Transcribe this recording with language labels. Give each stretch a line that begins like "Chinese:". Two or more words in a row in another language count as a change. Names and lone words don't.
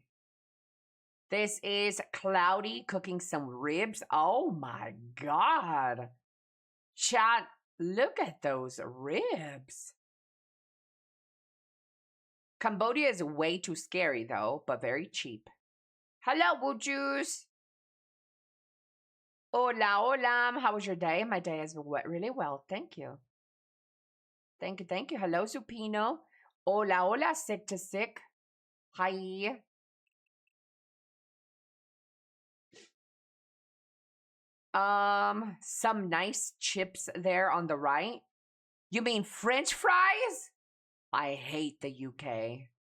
English: This is Cloudy cooking some ribs. Oh my god. Chat, look at those ribs. Cambodia is way too scary though, but very cheap. Hello, Woojus.
Spanish: Hola, hola.
English: How was your day? My day has been really well. Thank you. Thank you, thank you. Hello, Supino.
Spanish: Hola, hola,
English: sick to sick. Hi. Some nice chips there on the right. You mean French fries? I hate the UK.